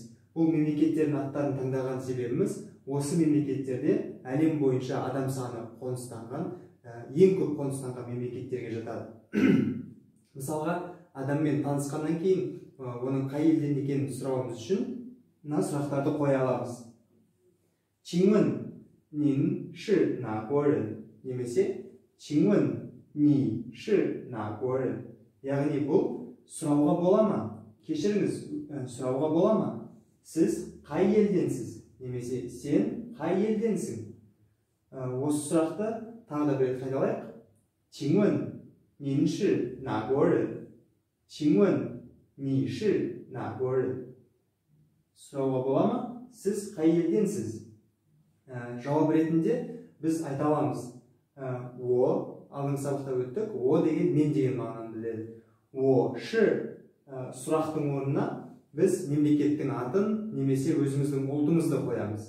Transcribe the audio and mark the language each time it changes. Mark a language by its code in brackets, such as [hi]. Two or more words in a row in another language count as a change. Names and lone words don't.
[kk] Бұл мемлекеттердің аттарын таңдаған себебіміз, осы мемлекеттерде әлем бойынша адам саны қоныстанған, ең көп қоныстанған мемлекеттерге жатады. Мысалға, адаммен танысқаннан кейін, оның қай елден екенін сұрауымыз үшін мына сұрақтарды қоя аламыз. [zh] 请问您是哪国人? немесе 请问你是哪国人? [kk] Яғни бұл сұрауға бола ма? Кешіріңіз, сұрауға бола ма? Сіз қай елденсіз? Немесе сен қай елденсің? Осы сұрақты тағы да бір рет қайталайық. [zh] 请问您是哪国人? 请问你是哪国人? [kk] Сұрауға бола ма? Сіз қай елденсіз? Жауап ретінде біз айта аламыз. О, алдыңғы сабақта өттік. О деген мен деген мағынаны білдіреді. [zh] 我是 [kk] сұрақтың орнына біз мемлекеттің атын немесе өзіміздің ұлтымызды қоямыз.